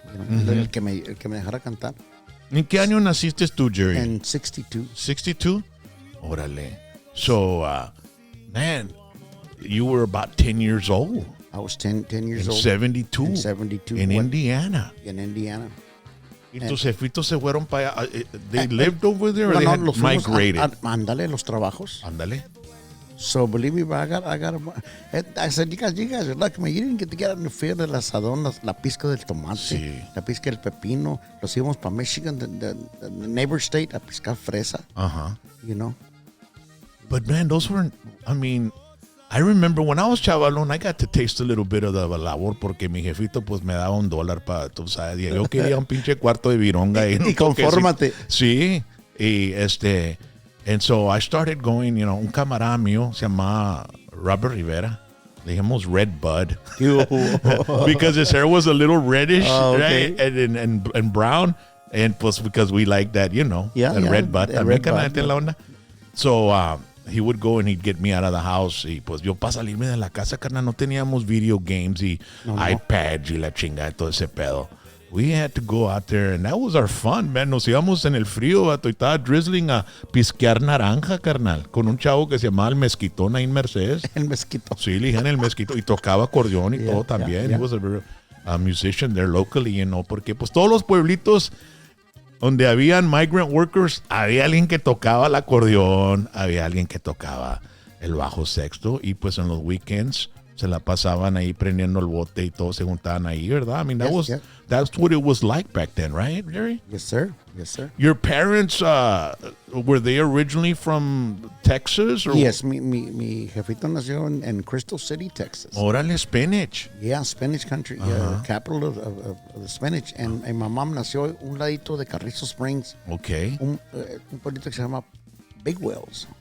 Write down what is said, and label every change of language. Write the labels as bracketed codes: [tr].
[en] You know, [es] el que me dejara cantar. ¿En qué año naciste tú, Jerry? [en] In 62. [es] 62? Órale. [en] So, man, you were about 10 years old. I was 10 years in old. 72. In 72. In Indiana. In Indiana. [es] Y tus jefitos se fueron para allá. [en] They lived over there or they had migrated? [es] Ándale, los trabajos. Ándale. [en] So, believe me, I said, you guys are lucky, man. You didn't get to get out in the field [es] del asadón, la pizca del tomate, la pizca del pepino. Los íbamos para Michigan, [en] the neighbor state, [es] a piscar fresa. [en] You know? But, man, those weren't, I mean, I remember when I was chavalón, I got to taste a little bit of the labor [es] porque mi jefito pues me daba $1 para, tú sabes, yo quería un pinche cuarto de vironga. Y confórmate. [en] Sí, y and so I started going, you know, [es] un camarada mío se llamaba [en] Robert Rivera. [es] Le dijimos Red Bud. [en] Because his hair was a little reddish, right? And brown. And pues because we like that, you know, that Red Bud. [es] También canate la onda. [en] So, he would go and he'd get me out of the house. [es] Y pues yo para salirme de la casa, carnal, no teníamos [en] video games [es] y iPads y la chingada y todo ese pedo. [en] We had to go out there and that was our fun, man. [es] Nos íbamos en el frío, vato, y estaba drizzling a pisquear naranja, carnal, con un chavo que se llamaba el Mezquitón ahí en Mercedes. El Mezquito. Sí, le dijeron el Mezquito y tocaba acordeón y todo también. [en] He was a musician there locally, you know, [es] porque pues todos los pueblitos donde habían migrant workers, había alguien que tocaba el acordeón, había alguien que tocaba el bajo sexto y pues en los weekends se la pasaban ahí prendiendo el bote y todos se juntaban ahí, ¿verdad? [en] I mean, that's what it was like back then, right, Jerry? Yes, sir. Yes, sir. Your parents, were they originally from Texas? Or? [es] Yes, mi jefito nació en Crystal City, Texas. Órale, Spinach. [en] Yeah, Spanish country, capital of the Spanish. And my mom [es] nació un ladito de Carrizo Springs. [en] Okay. [es] Un pueblito que se llama Big Wells.